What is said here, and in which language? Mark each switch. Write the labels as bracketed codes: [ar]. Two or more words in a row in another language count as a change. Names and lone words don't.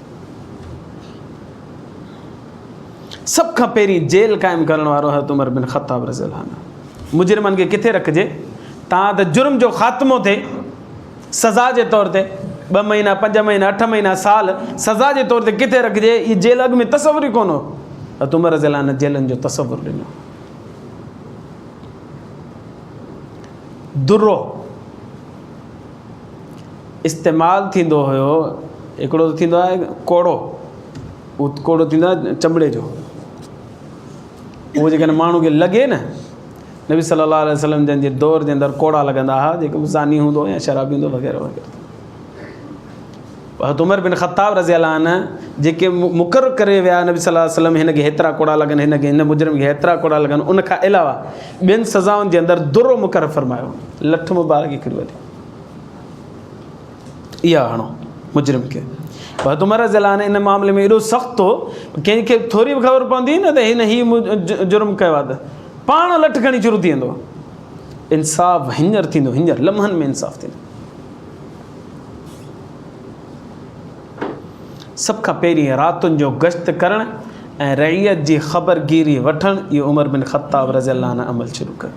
[sd] सभ खां पहिरीं जेल क़ाइमु करण वारो हज़रत उमर बिन ख़त्ताब [ar] رضي الله عنه. [sd] मुजरिमनि खे किथे रखिजे, तव्हां त जुर्म जो ख़ात्मो थिए सज़ा जे तौर ते 2 महीना 5 महीना 8 महीना साल सज़ा जे तौर ते किथे रखिजे, इहा जेल अॻु में तसवुर ई कोन हो। त उमर [ar] رضي الله عنه [sd] जेलनि जो तसवुर ॾिनो। दुर्रो इस्तेमालु थींदो हुयो, हिकिड़ो त थींदो आहे कोड़ो, उहो कोड़ो थींदो आहे चमड़े जो, उहो जेकॾहिं माण्हू खे लॻे न, नबी [ar] صلى الله عليه وسلم [sd] जंहिंजे दौर जे अंदरि कोड़ा लॻंदा हुआ, जेको ज़ानी हूंदो या शराबी हूंदो वग़ैरह वग़ैरह। उमर बिन ख़त्ताब [ar] رضي الله عنه [sd] जेके मुक़ररु करे विया नबी [ar] صلى الله عليه وسلم, [sd] हिन खे हेतिरा कोड़ा लॻनि, हिन मुजरिम खे हेतिरा कोड़ा लॻनि, उन खां अलावा ॿियनि सज़ाउनि जे अंदरि दुर्रो मुक़ररु फरमायो, लठ मुबारक हिकिड़ी वॾी इहा हणो मुजरिम खे। उमर [ar] رضي الله عنه [sd] इन मामले में एॾो सख़्तु हो, कंहिंखे थोरी बि ख़बर पवंदी न त हिन हीउ जुर्म कयो आहे त पाण लठ खणी शुरू थी वेंदो। इंसाफ़ हींअर थींदो, हींअर लम्हनि में इंसाफ़ थींदो। सभ खां पहिरीं रातुनि जो गश्त करणु ऐं रइयत जी ख़बरगिरी वठणु, इहो उमर बिन ख़त्ताब [ar] رضي الله عنه [sd] अमल शुरू कयो।